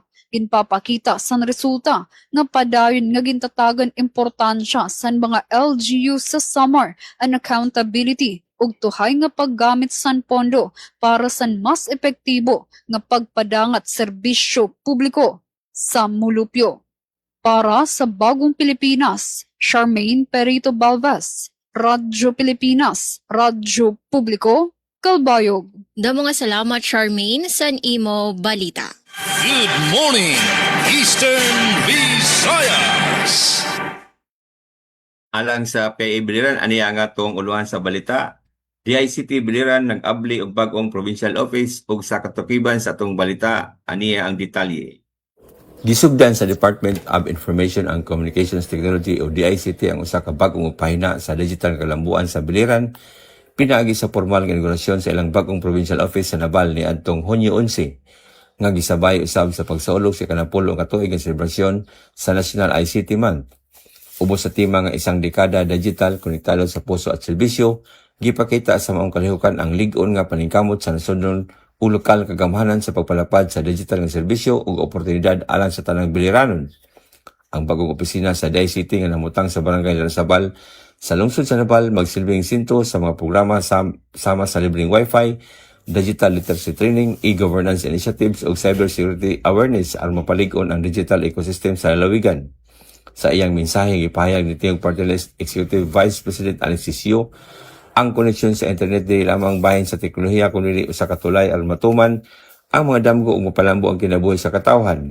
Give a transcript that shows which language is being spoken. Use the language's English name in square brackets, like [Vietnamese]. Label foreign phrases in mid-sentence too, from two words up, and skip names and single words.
[Waray] Ginpapakita san resulta nga padayon nga gintatagan importansya san mga LGU sa Samar ang accountability ug tuhay nga paggamit san pondo para san mas epektibo nga pagpadangat serbisyo publiko sa mulupyo. [Filipino] Para sa Bagong Pilipinas, Charmaine Perito Balvez, Radyo Pilipinas, Radyo Publiko, Calbayog. [Waray] Damo nga salamat Charmaine san imo balita. [English] Good morning, Eastern Visayas. [Cebuano] Alang sa PA Biliran, aniya nga tong uluhan sa balita. DICT Biliran nag-abli og bag-ong [English] provincial office [Cebuano] ug sa katukiban sa atong balita, aniya ang detalye. Gisugdan sa Department of Information and Communications Technology o DICT ang usa ka bag-ong pahina sa digital kalambuan sa Biliran. Pinaagi sa formal nga inaugurasyon sa ilang bag-ong [English] provincial office [Cebuano] sa Nabal ni adtong Hunyo 11 nga gisabay usab sa pagsaulog sa kanapulong katuig nga selebrasyon sa National ICT Month. Ubos sa tema nga [Filipino] isang dekada digital konektado sa puso at serbisyo, [Cebuano] gipakita sa maong kalihukan ang lig-on nga paningkamot sa nasudnon o lokal kagamhanan sa pagpalapad sa digital nga serbisyo ug oportunidad alang sa tanang Biliranon. Ang bagong opisina sa DICT nga namutang sa Barangay Larasabal sa lungsod sa Nabal magsilbing sinto sa mga programa sama sa libreng Wi-Fi, [English] digital literacy training, e-governance initiatives [Cebuano] ug [English] cybersecurity awareness [Cebuano] aron mapalig-on ang [English] digital ecosystem [Cebuano] sa lalawigan. Sa iyang mensahe gipahayag ni Tiyong Party List Executive Vice President Alexis Sio, ang koneksyon sa internet dili lamang bahin sa teknolohiya kundi usa ka tulay aron matuman ang mga damgo ug mapalambo ang kinabuhi sa katawhan.